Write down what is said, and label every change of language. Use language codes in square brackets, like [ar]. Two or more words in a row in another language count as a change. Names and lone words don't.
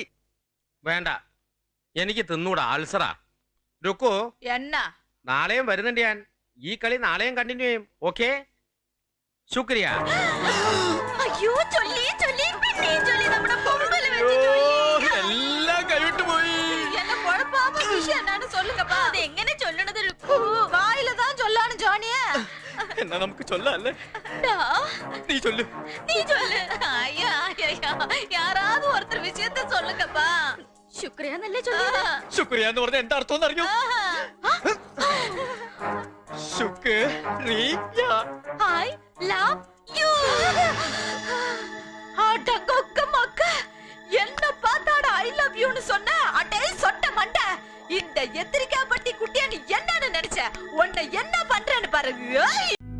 [ml] വേണ്ട, എനിക്ക് തിന്നൂടാ, അൾസറാ. രുക്കു, എന്നാ നാളെയും വരുന്നുണ്ട് ഞാൻ. ഈ കളി നാളെയും കണ്ടിന്യൂ ചെയ്യും. ഓക്കെ, ശുക്രിയ. അയ്യോ ചൊല്ലി ചൊല്ലി പിന്നെയും ചൊല്ലി നമ്മുടെ പൊമ്പല് വെച്ച് ചൊല്ലി. എല്ലാം കൈവിട്ട് പോയി. [ta] என்ன குழப்பாம விஷயம் என்னன்னு சொல்லுங்கப்பா. அது எങ്ങനെ சொல்லணுது? வாயில தான் சொல்லணும் ஜானியே. [ml] എന്നാ നമുക്ക് ചൊല്ലല്ലേ? നീ ചൊല്ലു. [ta] நீ சொல்லு. ஐயா ஐயா யாராவது ஒருத்தர் விஷயத்தை சொல்லுங்கப்பா. [ml] ശുക്രിയ എന്നല്ലേ ചൊല്ലിയത്? ശുക്രിയ എന്ന് പറഞ്ഞ എന്താ അർത്ഥം അറിയോ? ശുക്രിയ. [en] I love you. [ta] அடங்கொக்க மக்க என்ன பார்த்தாடா [en] I love youன்னு [ta] சொன்ன? அடே சொட்ட மண்ட, இந்த எத்திரிக்கா பட்டி குட்டியா நீ என்னன்னு நினைச்ச? உன்னை என்ன பண்றேன்னு பாருங்க.